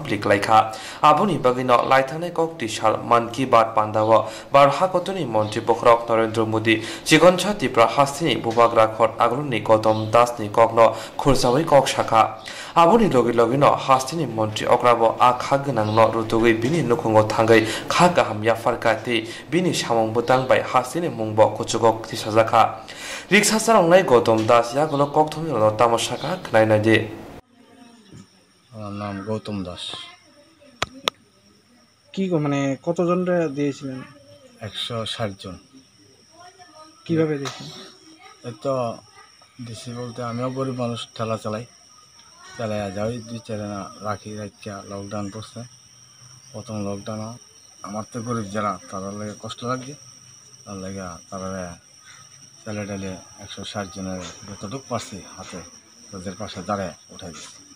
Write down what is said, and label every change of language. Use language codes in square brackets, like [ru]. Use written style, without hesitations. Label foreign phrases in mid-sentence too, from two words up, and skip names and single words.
[trp] pliklaikha abuni bagino laithane kok tishal man ki bat pandawo bar hakotri montri bokrok Narendra Modi chigoncha tipra hastini bubagra khot agruni Gotom Das ni kokno khursawi kok shakha abuni logi logino hastini montri okrabo a khagnang no rutugui bini nukhungo thangai khaga hamya farkati bini samong butang bai hastini mungbo kuchugok tisajaka riksa sarongnai Gotom Das yagulo kokthumi no tamoshaka knaina de [bn] আমার নাম গৌতম দাস কি মানে কতজনরা দিয়েছিলেন 160 জন কিভাবে দিয়েছেন এত দিছি বলতে আমিও গরিব মানুষ ঠেলা চালাই যাই 2-4 দিন রাখি রাখিয়া লকডাউন পড়ছে প্রথম লকডাউন আমার তো গরিব যারা তাদের লাগে কষ্ট লাগছে তার লাগে তারা ছেলে টেলে 160 জনের যতটুকু পারছি হাতে তাদের পাশে দাঁড়ায় উঠাই দিচ্ছি